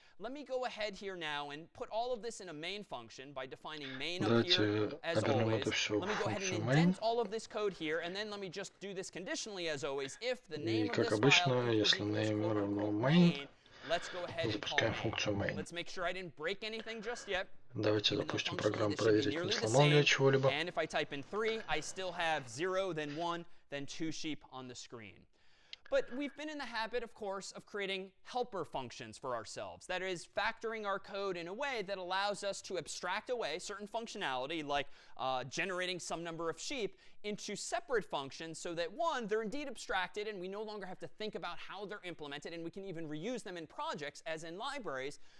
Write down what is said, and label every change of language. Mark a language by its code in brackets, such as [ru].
[en] Let me go ahead here now and put all of this in a main function by defining main up here as always. Let me go ahead and indent all of this code here, and then let me just do this conditionally as always. If the name of this file equals main, let's go ahead and call main. Let's make sure I didn't break anything just yet. [ru] Давайте запустим программу, проверить, не сломал ли я чего-либо. [en] And if I type in 3, I still have 0, then 1, then 2 sheep on the screen. But we've been in the habit, of course, of creating helper functions for ourselves. That is, factoring our code in a way that allows us to abstract away certain functionality, like generating some number of sheep, into separate functions so that, one, they're indeed abstracted and we no longer have to think about how they're implemented, and we can even reuse them in projects as in libraries.